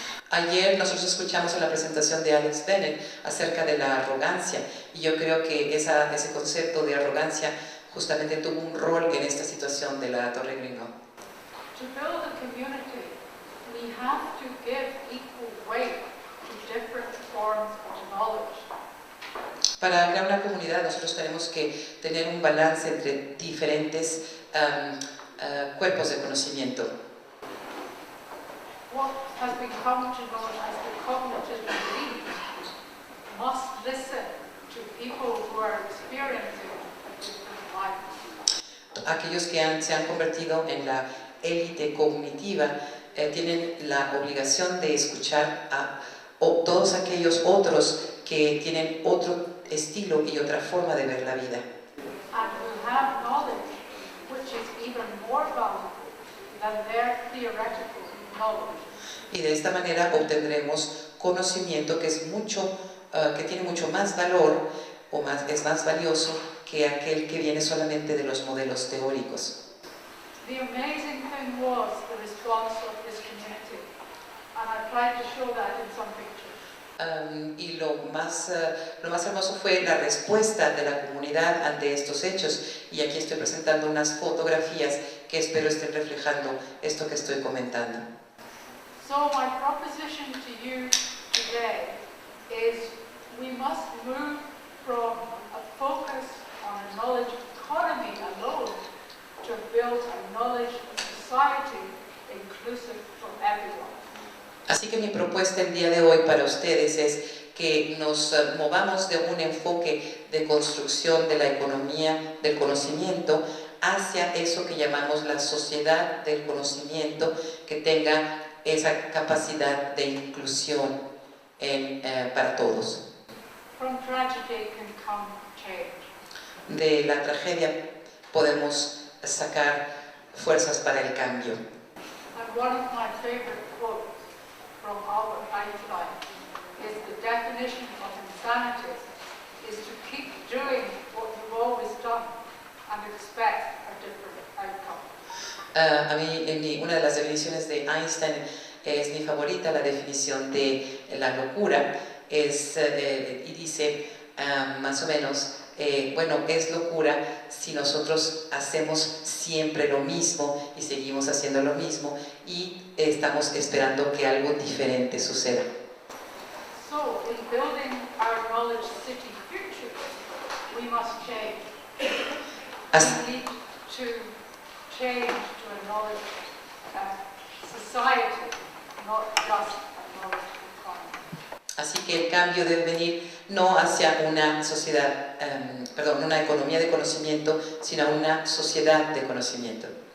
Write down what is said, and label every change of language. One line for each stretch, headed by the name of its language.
Spanish: Ayer nosotros escuchamos en la presentación de Alex Bennett acerca de la arrogancia y yo creo que ese concepto de arrogancia justamente tuvo un rol en esta situación de la Torre Greenwall.
English: To build a community, we have to give equal weight to different forms of knowledge.
Spanish: Para crear una comunidad nosotros tenemos que tener un balance entre diferentes cuerpos de conocimiento.
English: What has become to known as the cognitive elite must listen to people who are experiencing a different life.
Spanish: Aquellos que se han convertido en la élite cognitiva tienen la obligación de escuchar a todos aquellos otros que tienen otro estilo y otra forma de ver la vida.
English: And who have knowledge which is even more valuable than their theoretical knowledge.
Spanish: Y de esta manera obtendremos conocimiento que es que tiene mucho más valor o es más valioso que aquel que viene solamente de los modelos teóricos.
English: The amazing thing was the response of this community, and I tried to show that in some pictures.
Spanish: Y lo más hermoso fue la respuesta de la comunidad ante estos hechos. Y aquí estoy presentando unas fotografías que espero estén reflejando esto que estoy comentando.
English: So my proposition to you today is we must move from a focus on a knowledge economy alone to build a knowledge society inclusive for everyone.
Spanish: Así que mi propuesta el día de hoy para ustedes es que nos movamos de un enfoque de construcción de la economía del conocimiento hacia eso que llamamos la sociedad del conocimiento, que tenga esa capacidad de inclusión para todos.
English: From tragedy can come change.
Spanish: De la tragedia podemos sacar fuerzas para el cambio.
English: And one of my favorite quotes from Albert Einstein is the definition of insanity is to keep doing what you've always done and expect a different outcome.
Spanish: A mí, una de las definiciones de Einstein es mi favorita, la definición de la locura, y dice más o menos, bueno, es locura si nosotros hacemos siempre lo mismo y seguimos haciendo lo mismo y estamos esperando que algo diferente suceda.
English: So, in building our knowledge city future, we must change. We need to change to a knowledge society, not just a knowledge economy.
Spanish: Así que el cambio debe venir no hacia una sociedad, una economía de conocimiento, sino a una sociedad de conocimiento.